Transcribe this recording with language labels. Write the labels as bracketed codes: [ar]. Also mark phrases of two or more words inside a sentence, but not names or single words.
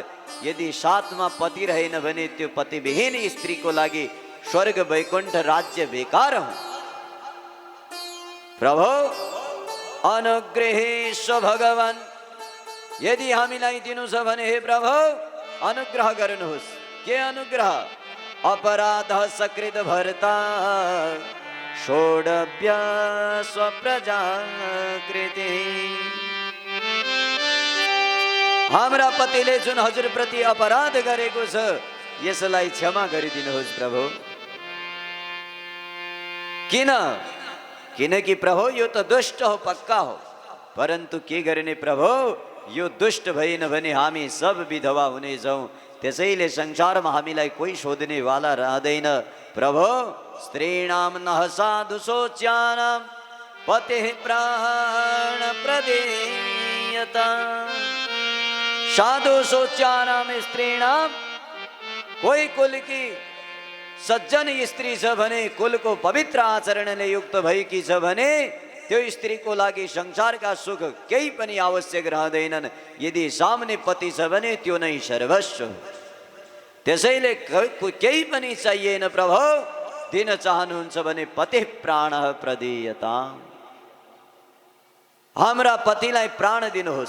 [ne] यदि साथमा पति रहेन भने त्यो पतिविहीन स्त्रीको लागि स्वर्ग वैकुण्ठ राज्य बेकार हो। प्रभु अनुग्रहेश भगवान, यदि हामीलाई दिनु छ भने हे प्रभु अनुग्रह गर्नुहोस्। के अनुग्रह? [sa] अपराध सकृत भर्ता षोडव्य स्वप्रजा कृति। [ne] हाम्रा पतिले जुन हजुरप्रति अपराध गरेको छ यसलाई क्षमा गरिदिनुहोस् प्रभु। किन? किनकि प्रभु यो त दुष्ट हो, पक्का हो, परन्तु के गर्ने प्रभु, यो दुष्ट भएन भने हामी सब विधवा हुनेछौँ। त्यसैले संसारमा हामीलाई कोही सोध्नेवाला रहँदैन प्रभु। [sa] स्त्रीणाम नः साधु शोच्यानाम पतेः प्राण प्रदेयता। साधु शोच्यानाम स्त्रीणाम, [ne] कोही कुल की सज्जन स्त्री छ भने, कुलको पवित्र आचरणले युक्त भएकी छ भने त्यो स्त्रीको लागि संसारका सुख केही पनि आवश्यक रहँदैनन्। यदि सामने पति छ भने त्यो नै सर्वस्व हो। त्यसैले केही पनि चाहिएन प्रभु, दिन चाहनुहुन्छ भने [sa] पति प्राण प्रदेयता, [ne] हाम्रा पतिलाई प्राण दिनुहोस्।